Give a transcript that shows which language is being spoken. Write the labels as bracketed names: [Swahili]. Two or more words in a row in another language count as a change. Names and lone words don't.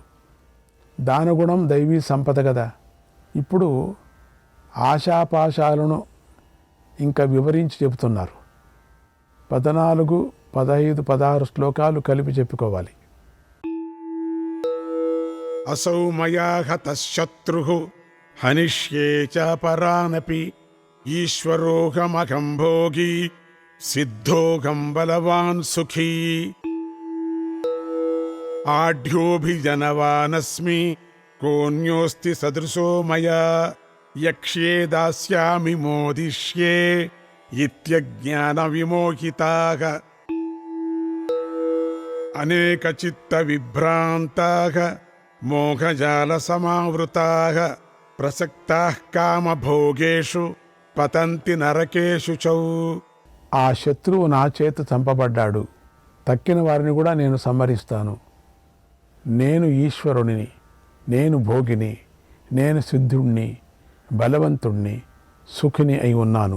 [Telugu] దానగుణం దైవీ సంపద కదా. ఇప్పుడు ఆశాపాశాలను ఇంకా వివరించి చెబుతున్నారు. 14, 15, 16 శ్లోకాలు కలిపి చెప్పుకోవాలి. [Sanskrit] असौ मया हतः शत्रुः हनिष्ये च परानपि ईश्वरोऽहमहं भोगी सिद्धोऽहं बलवान् सुखी आढ्योऽभिजनवानस्मि कोऽन्योऽस्ति सदृशो मया यक्ष्ये दास्यामि मोदिष्ये इत्यज्ञानविमोहिताः अनेकचित्तविभ्रान्ताः मोहजालसमावृताः प्रसक्ताः कामभोगेषु పతంతి నరకేషు చౌ. [Telugu] ఆ శత్రువు నా చేత చంపబడ్డాడు, తక్కిన వారిని కూడా నేను సంహరిస్తాను. నేను ఈశ్వరుడిని, నేను భోగిని, నేను సిద్ధుణ్ణి, బలవంతుణ్ణి, సుఖిని అయి ఉన్నాను.